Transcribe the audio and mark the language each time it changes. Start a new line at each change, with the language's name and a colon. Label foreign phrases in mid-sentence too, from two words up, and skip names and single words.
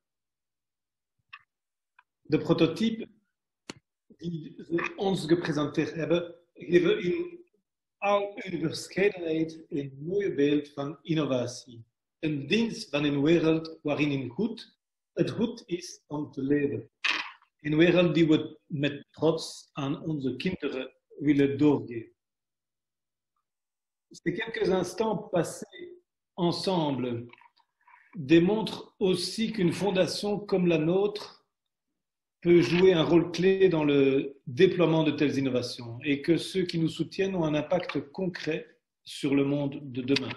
Dutch: De prototypen die ze ons gepresenteerd hebben, geven in al hun verscheidenheid een mooi beeld van innovatie. Een dienst van een wereld waarin het goed is om te leven. Een wereld die we met trots aan onze kinderen willen doorgeven.
French: Ces quelques instants passés ensemble démontrent aussi qu'une fondation comme la nôtre peut jouer un rôle clé dans le déploiement de telles innovations et que ceux qui nous soutiennent ont un impact concret sur le monde de demain.